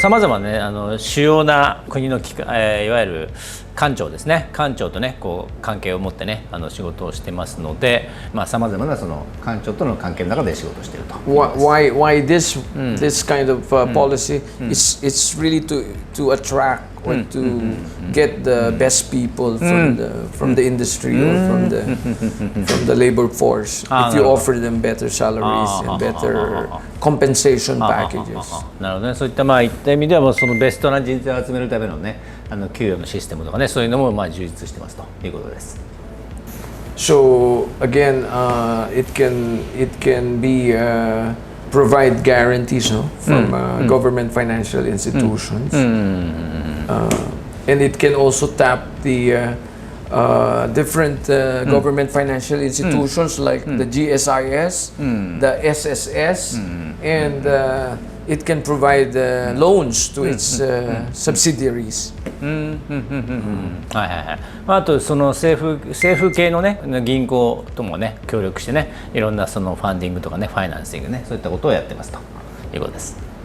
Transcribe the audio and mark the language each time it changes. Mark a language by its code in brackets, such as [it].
[ja] さまざまね主要な国のいわゆる官庁ですね。官庁とねこう関係を持ってね仕事をしてますので、さまざまなその官庁との関係の中で仕事をしていると。 [en] Why this kind of policy? It's really to attract or to get the best people from the industry or from the labor force. If you offer them better salaries and better compensation packages. [ja] なるほどね。そういったいった意味ではもうそのベストな人材を集めるためのね給与のシステムとかね、そういうのも充実してますということです。 [en] So again, it can be provide guarantees from government financial institutions, and it can also tap the different government financial institutions like the GSIS, the SSS, and it can provide loans to its subsidiaries. [ja] はいはいはい。あとその政府系のね銀行ともね協力してね、いろんなそのファンディングとかねファイナンシングね、そういったことをやってますということです。